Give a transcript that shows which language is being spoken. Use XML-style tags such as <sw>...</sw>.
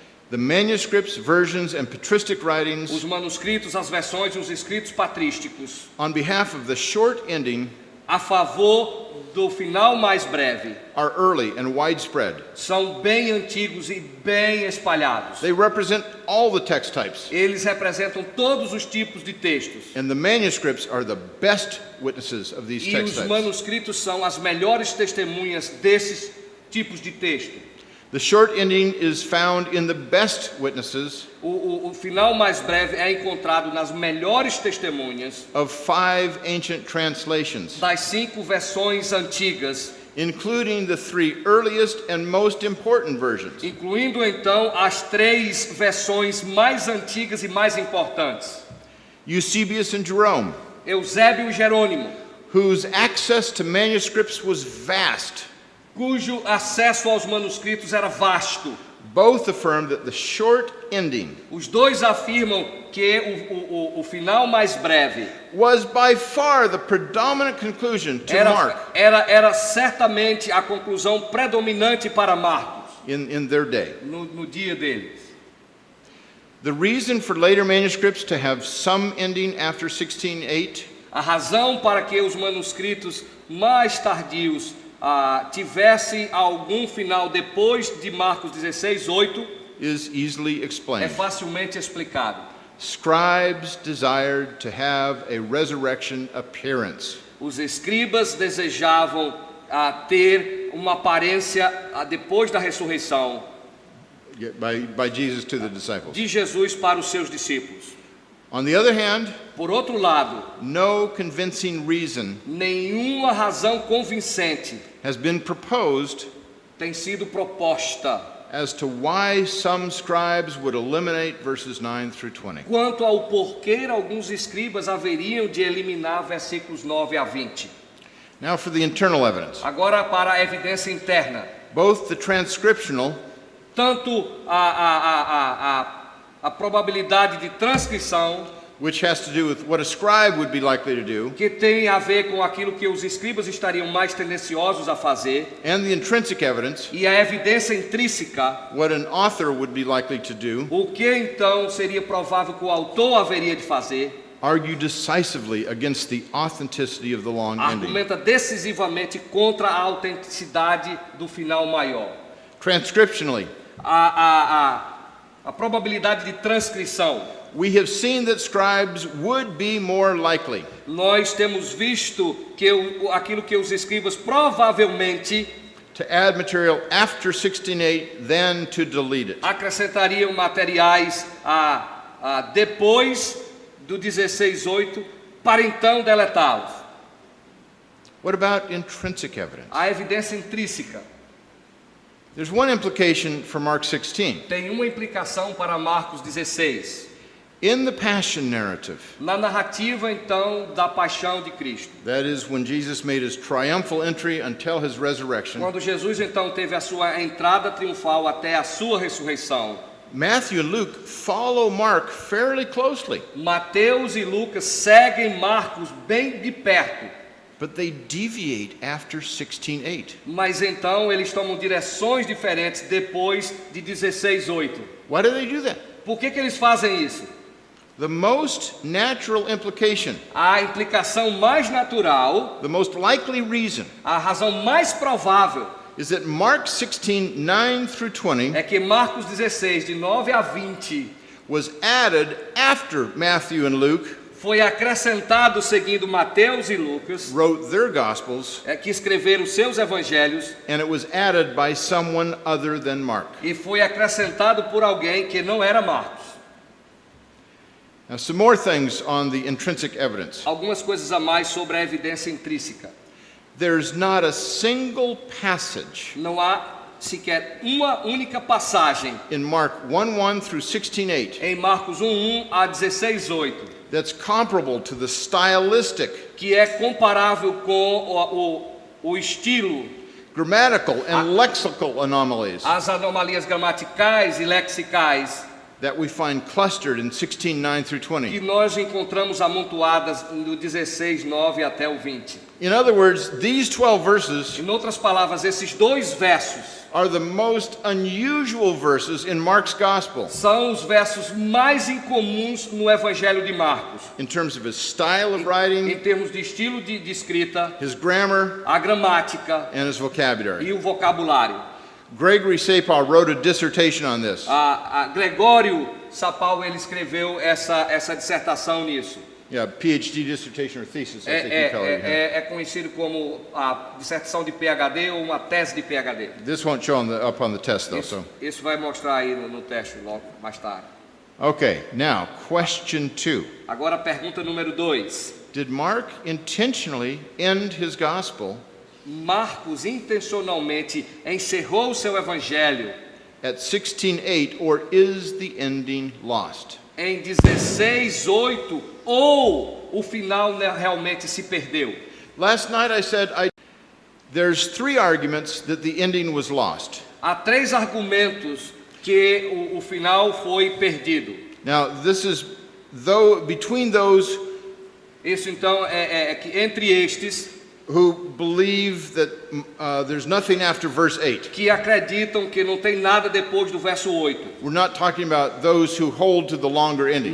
<en>The manuscripts, versions, and patristic writings,</en> <pt>Os manuscritos, as versões e os escritos patrísticos,</pt> <en>on behalf of the short ending,</en> <pt>a favor do final mais breve,</pt> <en>are early and widespread.</en> <pt>são bem antigos e bem espalhados.</pt> <en>They represent all the text types,</en> <pt>Eles representam todos os tipos de textos.</pt> <en>and the manuscripts are the best witnesses of these</en> <pt>E</pt> <en>text</en> <pt>os</pt> <en>types.</en> <pt>manuscritos são as melhores testemunhas desses tipos de texto.</pt> <en>The short ending is found in the best witnesses</en> <pt>O final mais breve é encontrado nas melhores testemunhas</pt> <en>of 5 ancient translations,</en> <pt>das 5 versões antigas,</pt> <en>including the 3 earliest and most important versions.</en> <pt>incluindo então as 3 versões mais antigas e mais importantes.</pt> <en>Eusebius and Jerome,</en> <pt>Eusébio e Jerônimo,</pt> <en>whose access to manuscripts was vast,</en> <pt>cujo acesso aos manuscritos era vasto.</pt> <en>both affirm that the short ending</en> <pt>Os dois afirmam que o final mais breve</pt> <en>was by far the predominant conclusion to Mark</en> <pt>era certamente a conclusão predominante para Marcos</pt> <en>in their day.</en> <pt>no dia deles.</pt> <en>The reason for later manuscripts to have some ending after 16:8</en> <pt>A razão para que os manuscritos mais tardios tivessem algum final depois de Marcos 16, 8</pt> <en>is easily</en> <pt>é</pt> <en>explained.</en> <pt>facilmente explicado.</pt> <en>Scribes desired to have a resurrection appearance.</en> <pt>Os escribas desejavam ter uma aparência depois da ressurreição</pt> <en>by Jesus to the disciples.</en> <pt>de Jesus para os seus discípulos.</pt> <en>On the other hand,</en> <pt>Por outro lado,</pt> <en>no convincing reason</en> <pt>nenhuma razão convincente</pt> <en>has been proposed</en> <pt>tem sido proposta</pt> <en>as to why some scribes would eliminate verses 9 through 20.</en> <pt>quanto ao porquê alguns escribas haveriam de eliminar versículos 9 a 20.</pt> <en>Now for the internal evidence.</en> <pt>Agora para a evidência interna.</pt> <en>Both the transcriptional</en> <pt>Tanto a probabilidade de transcrição,</pt> <en>which has to do with what a scribe would be likely to do,</en> <pt>que tem a ver com aquilo que os escribas estariam mais tendenciosos a fazer,</pt> <en>and the intrinsic evidence,</en> <pt>e a evidência intrínseca,</pt> <en>what an author would be likely to do,</en> <pt>o que então seria provável que o autor haveria de fazer,</pt> <en>argue decisively against the authenticity of the long ending.</en> <pt>argumenta decisivamente contra a autenticidade do final maior.</pt> <en>Transcriptionally,</en> <pt>A probabilidade de transcrição.</pt> <en>we have seen that scribes would be more likely</en> <pt>Nós temos visto que aquilo que os escribas provavelmente</pt> <en>to add material after 16:8 than to delete it.</en> <pt>acrescentariam materiais depois do 16:8 para então deletá-los.</pt> <en>What about intrinsic evidence?</en> <pt>A evidência intrínseca</pt> <en>There's one implication for Mark 16.</en> <pt>tem uma implicação para Marcos 16.</pt> <en>In the Passion narrative,</en> <pt>Na narrativa então da paixão de Cristo.</pt> <en>that is when Jesus made his triumphal entry until his resurrection,</en> <pt>Quando Jesus então teve a sua entrada triunfal até a sua ressurreição,</pt> <en>Matthew and Luke follow Mark fairly closely,</en> <pt>Mateus e Lucas seguem Marcos bem de perto.</pt> <en>but they deviate after 16:8.</en> <pt>Mas então eles tomam direções diferentes depois de 16:8.</pt> <en>Why do they do that?</en> <pt>Por que eles fazem isso?</pt> <en>The most natural implication,</en> <pt>A implicação mais natural,</pt> <en>the most likely reason,</en> <pt>a razão mais provável</pt> <en>is that Mark 16:9 through 20</en> <pt>é que Marcos 16, de 9 a 20,</pt> <en>was added after Matthew and Luke</en> <pt>foi acrescentado seguindo Mateus e Lucas,</pt> <en>wrote their gospels,</en> <pt>que escreveram seus evangelhos,</pt> <en>and it was added by someone other than Mark.</en> <pt>e foi acrescentado por alguém que não era Marcos.</pt> <en>Now, some more things on the intrinsic evidence.</en> <pt>Algumas coisas a mais sobre a evidência intrínseca.</pt> <en>There's not a single passage</en> <pt>Não há sequer uma única passagem</pt> <en>in Mark 1:1 through 16:8</en> <pt>em Marcos 1:1 a 16:8</pt> <en>that's comparable to the stylistic,</en> <pt>que é comparável com o estilo,</pt> <en>grammatical, and lexical anomalies</en> <pt>as anomalias gramaticais e lexicais</pt> <en>that we find clustered in 16:9 through</en> <pt>que</pt> <en>20.</en> <pt>nós encontramos amontoadas do 16:9 até o 20.</pt> <en>In other words, these 12 verses</en> <pt>Em outras palavras, esses dois versos</pt> <en>are the most unusual verses in Mark's gospel</en> <pt>são os versos mais incomuns no Evangelho de Marcos,</pt> <en>in terms of his style of</en> <pt>em</pt> <en>writing,</en> <pt>termos de estilo de escrita,</pt> <en>his grammar,</en> <pt>a gramática</pt> <en>and his vocabulary.</en> <pt>e o vocabulário.</pt> <en>Gregory Sapal wrote a dissertation on this.</en> <pt>A Gregório Sapal ele escreveu essa dissertação nisso.</pt> <en>Yeah, PhD dissertation or thesis, I think you call it here.</en> <pt>É conhecido como a dissertação de PhD ou uma tese de PhD.</pt> <en>This won't show up on the test though, so.</en> <pt>Isso vai mostrar aí no teste logo mais tarde.</pt> <en>Okay, now, question 2.</en> <pt>Agora a pergunta número 2.</pt> <en>Did Mark intentionally end his gospel</en> <pt>Marcos intencionalmente encerrou o seu evangelho</pt> <en>at 16:8, or is the ending lost?</en> <pt>em 16:8 ou o final realmente se perdeu?</pt> <en>Last night I said there's 3 arguments that the ending was lost.</en> <pt>Há 3 argumentos que o final foi perdido.</pt> <en>Now, this is between those</en> <pt>Isso então é que entre estes</pt> <en>who believe that there's nothing after verse 8.</en> <pt>que acreditam que não tem nada depois do verso 8.</pt> <en>We're not talking about those who hold to the longer ending.</en>